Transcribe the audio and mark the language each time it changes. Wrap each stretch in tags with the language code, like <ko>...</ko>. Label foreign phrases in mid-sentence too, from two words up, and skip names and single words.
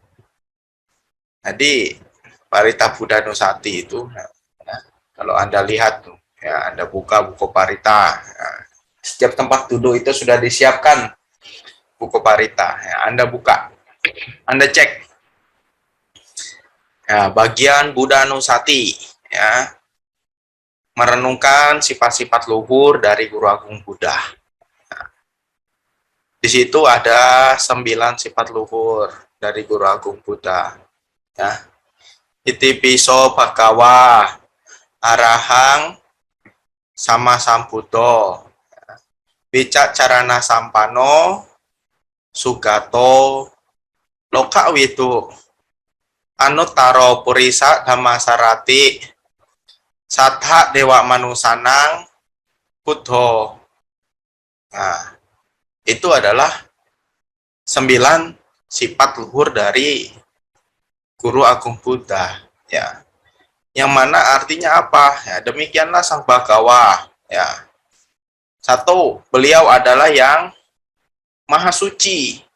<id>Jadi Parita Buddhanusati itu, ya, kalau Anda lihat tuh, ya, Anda buka buku Parita, ya, setiap tempat duduk itu sudah disiapkan buku Parita, ya, Anda buka, Anda cek, ya, bagian Buddhanusati, ya, merenungkan sifat-sifat luhur dari Guru Agung Buddha. Ya. Di situ ada 9 sifat luhur dari Guru Agung Buddha. Ya.</id> <pi>Itipiso Bhagawa Arahang Sama Sambuddho Wicacarana Sampano Sugato Loka Widu Anuttaro Purisa Dhammasarati Sattha Dewa Manusanang Buddho.</pi> <id>Nah, itu adalah 9 sifat luhur dari Guru Agung Buddha, ya. Yang mana artinya apa? Ya, demikianlah Sang Bhagawa, ya. Satu, beliau adalah yang maha suci, ya.</id>